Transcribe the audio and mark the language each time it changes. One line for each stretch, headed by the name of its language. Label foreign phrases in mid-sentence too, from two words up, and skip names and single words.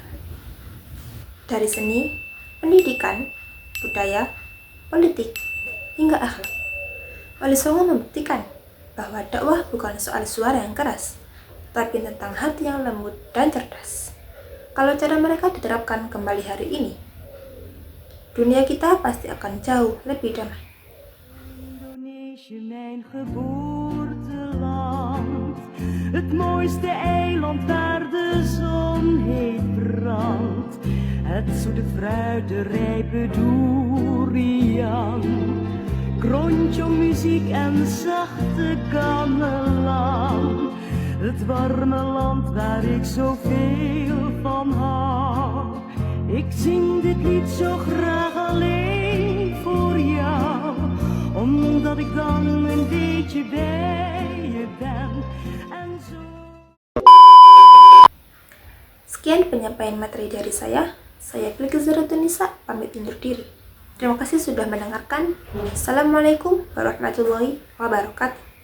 Indonesian: Dari seni, pendidikan, budaya, politik, hingga akhlak, Wali Songo membuktikan bahwa dakwah bukan soal suara yang keras, tapi tentang hati yang lembut dan cerdas. Kalau cara mereka diterapkan kembali hari ini, dunia kita pasti akan jauh lebih damai.
Dutch: Indonesië, mijn geboorteland, het mooiste eiland waar de zon heet brandt. Het zoete fruit, de rijpe durian, krontjong muziek en zachte gamelan. Het warme land waar ik zoveel van hou. Ik zing dit lied zo graag alleen voor jou, omdat ik dan een beetje bij je ben en zo.
Indonesian: Sekian penyampaian materi dari saya. Saya Bilqis Zahratunisa, pamit undur diri. Terima kasih sudah mendengarkan.
Arabic: السلام عليكم ورحمة الله وبركاته.